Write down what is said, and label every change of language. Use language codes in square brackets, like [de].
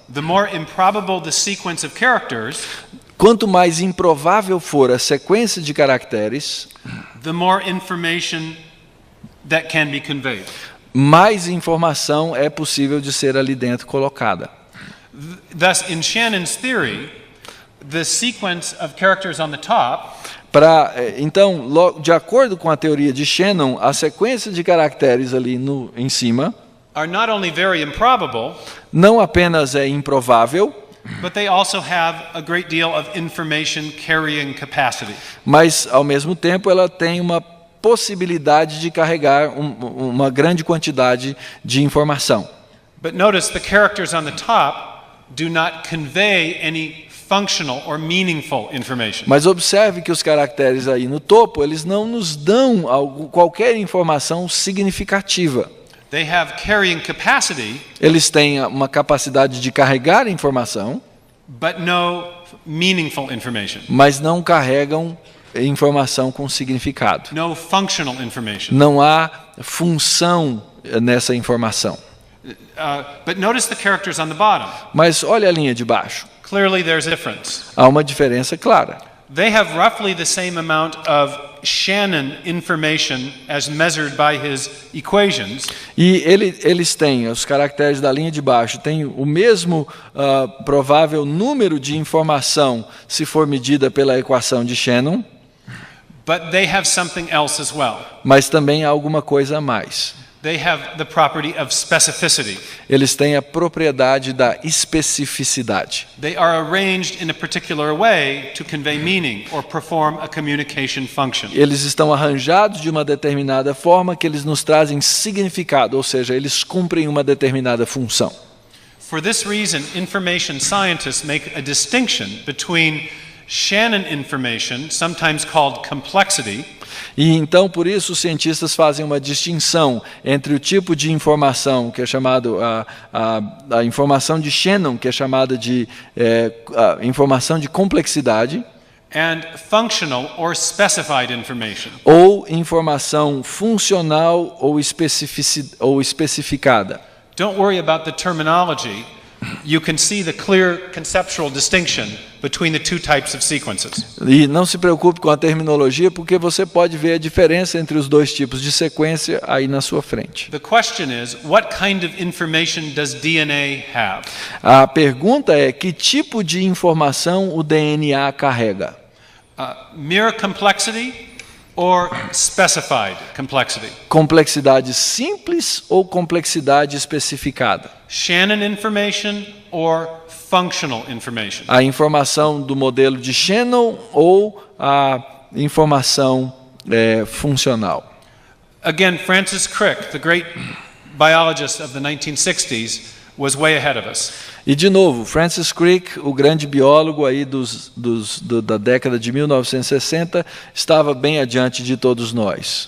[en] The more improbable the sequence of characters, [pt] Quanto mais improvável for a sequência de caracteres, [en] the more information that can be conveyed. [pt] mais informação é possível de ser ali dentro colocada. [en] Thus, in Shannon's theory, the sequence of characters on the top [pt] Então, de acordo com a teoria de Shannon, a sequência de caracteres ali em cima [en] are not only very improbable, [pt] não apenas é improvável, [en] but they also have a great deal of information carrying capacity. [pt] mas, ao mesmo tempo, ela tem uma possibilidade de carregar uma grande quantidade de informação. [en] But notice the characters on the top do not convey any functional or meaningful information. [pt] Mas observe que os caracteres aí no topo, eles não nos dão qualquer informação significativa. [en] They have carrying capacity, [pt] Eles têm uma capacidade de carregar informação, [en] but no meaningful information. [pt] mas não carregam informação com significado. [en] No functional information. [pt] Não há função nessa informação. [en] But notice the characters on the bottom. [pt] Mas olha a linha de baixo. [en] Clearly there's a difference. [pt] Há uma diferença clara. [en] They have roughly the same amount of Shannon information as measured by his equations. [pt] E eles têm, os caracteres da linha de baixo, têm o mesmo provável número de informação se for medida pela equação de Shannon, [en] But they have something else as well. [pt] mas também há alguma coisa a mais. [en] They have the property of specificity. [pt] Eles têm a propriedade da especificidade. [en] They are arranged in a particular way to convey meaning or perform a communication function. [pt] Eles estão arranjados de uma determinada forma que eles nos trazem significado, ou seja, eles cumprem uma determinada função. [en] For this reason, information scientists make a distinction between Shannon information, sometimes called complexity, [pt] E então, por isso, os cientistas fazem uma distinção entre o tipo de informação que é chamado a informação de Shannon, que é chamada de informação de complexidade, [en] and functional or specified information. [pt] ou informação funcional ou especificada. [en] Don't worry about the terminology. You can see the clear conceptual distinction between the two types of sequences. [pt] E não se preocupe com a terminologia, porque você pode ver a diferença entre os dois tipos de sequência aí na sua frente. [en] The question is, what kind of information does DNA have? [pt] A pergunta é: que tipo de informação o DNA carrega? [en] Mere complexity or specified complexity? [pt] Complexidade simples ou complexidade especificada? [en] Shannon information or functional information? [pt] A informação do modelo de Shannon ou a informação funcional? [en] Again, Francis Crick, the great biologist of the 1960s, was way ahead of us. [pt] E de novo, Francis Crick, o grande biólogo aí da década de 1960, estava bem adiante de todos nós.